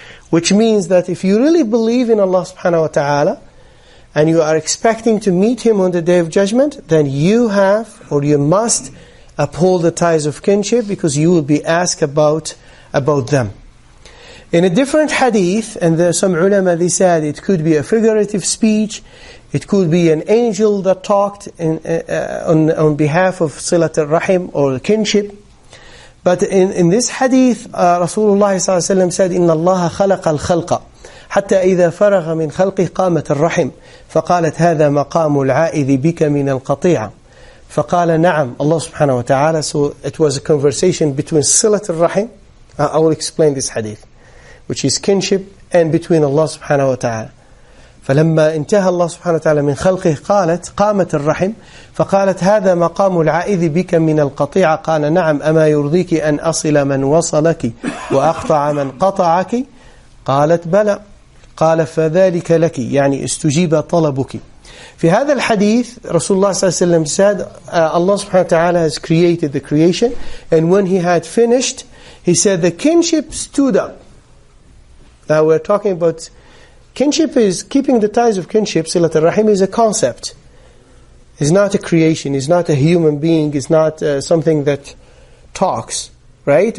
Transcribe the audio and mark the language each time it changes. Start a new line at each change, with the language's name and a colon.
English: Which means that if you really believe in Allah subhanahu wa ta'ala, and you are expecting to meet Him on the Day of Judgment, then you have, or you must, uphold the ties of kinship, because you will be asked about them. In a different hadith, and there are some ulama, they said it could be a figurative speech, it could be an angel that talked on behalf of Silat al-Rahim or kinship. But in this hadith, Rasulullah ﷺ said,
Arabic: إِنَّ اللَّهَ خَلَقَ الْخَلْقَ حتى إذا فرغ من خلقه قامت الرحم فقالت هذا مقام العائذ بك من القطيعة فقال نعم.
English: Allah subhanahu wa ta'ala, so it was a conversation between Silat al-Rahim, I will explain this hadith, which is kinship, and between Allah subhanahu wa ta'ala.
Arabic: فلما انتهى الله سبحانه وتعالى من خلقه قامت الرحم فقالت هذا مقام العائذ بك من القطيعة قال نعم أما يرضيك أن أصل من وصلك وأقطع من قطعك قالت بلى قال فذلك لك يعني استجيب طلبك. في هذا الحديث رسول الله صلى الله عليه وسلم
English: said, Allah subhanahu wa ta'ala has created the creation, and when He had finished, He said the kinship stood up. Now we're talking about kinship, is keeping the ties of kinship. Silat al-Rahim is a concept. It's not a creation, it's not a human being, it's not something that talks. Right?